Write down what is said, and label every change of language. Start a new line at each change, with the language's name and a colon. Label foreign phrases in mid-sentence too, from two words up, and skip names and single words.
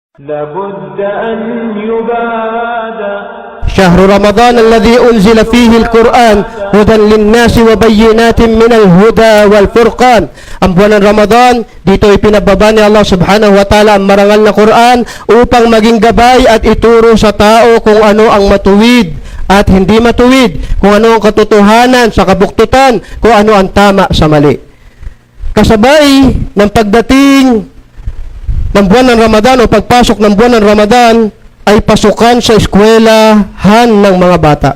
Arabic: لابد أن يبادى شهر رمضان الذي أنزل فيه القرآن هدى للناس وبينات من الهدى والفرقان.
Filipino: Ang buwan ng Ramadan, dito ipinababa ni Allah
Arabic: سبحانه وتعالى
Filipino: ang marangal na Quran upang maging gabay at ituro sa tao kung ano ang matuwid at hindi matuwid, kung ano ang katotohanan sa kabuktutan, kung ano ang tama sa mali. Kasabay ng pagdating ng buwan ng Ramadan o pagpasok ng buwan ng Ramadan ay pasukan sa eskwelahan ng mga bata.